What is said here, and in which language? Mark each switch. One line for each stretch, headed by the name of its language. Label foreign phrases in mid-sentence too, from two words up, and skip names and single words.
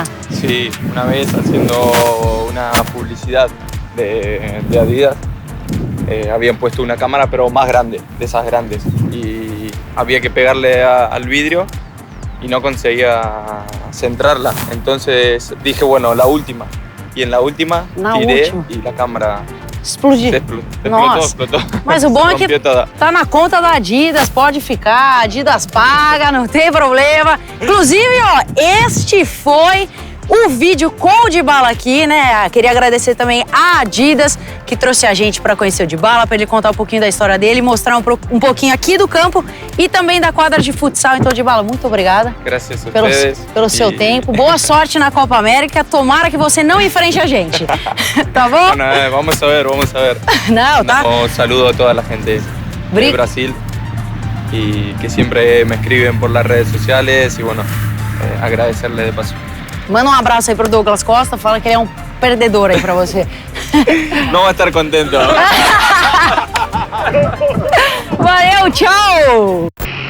Spanish: Sí, una vez haciendo una publicidad de Adidas, habían puesto una cámara pero más grande, de esas grandes, y había que pegarle al vidrio y no conseguía centrarla. Entonces dije, bueno, la última. Y en la última tiré y la cámara
Portuguese: Explodir.
Spanish: Explotó.
Portuguese: Mas o bom é que
Spanish: Rompió toda.
Portuguese: tá na conta da Adidas, pode ficar, Adidas paga, não tem problema. Inclusive, ó, este foi o vídeo com o Dybala aqui, né? Queria agradecer também a Adidas, que trouxe a gente para conhecer o Dybala, para ele contar um pouquinho da história dele, mostrar um pouquinho aqui do campo e também da quadra de futsal. Então, Dybala, muito obrigada.
Spanish: Gracias a ustedes.
Portuguese: Pelo seu tempo. Boa sorte na Copa América. Tomara que você não enfrente a gente. Tá bom?
Spanish: Bueno, vamos a ver.
Portuguese: Não, tá?
Spanish: Un saludo a toda la gente de Brasil y que siempre me escriben por las redes sociales y bueno, agradecerle de paso.
Portuguese: Manda um abraço aí pro Douglas Costa, fala que ele é um perdedor aí pra você.
Spanish: No va a estar contento.
Portuguese: Valeu, tchau!